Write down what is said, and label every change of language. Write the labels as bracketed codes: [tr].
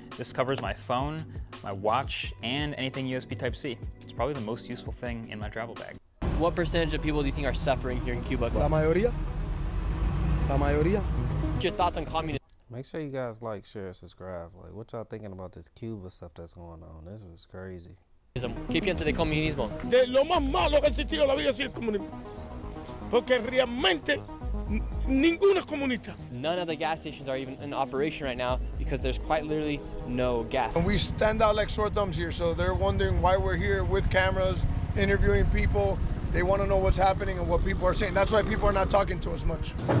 [en] This covers my phone, my watch, and anything USB Type-C. It's probably the most useful thing in my travel bag. What percentage of people do you think are suffering here in Cuba? [es] La mayoría. La mayoría. [en] What's your thoughts on communism? Make sure you guys like, share, subscribe. Like, what y'all thinking about this Cuba stuff that's going on? This is crazy. [es] ¿Qué piensa de comunismo? De lo más malo que ha existido en la vida ha sido el comunismo. Porque realmente ninguna es comunista. [en] None of the gas stations are even in operation right now because there's quite literally no gas. And we stand out like sore thumbs here, so they're wondering why we're here with cameras, interviewing people. They want to know what's happening and what people are saying. That's why people are not talking to us much.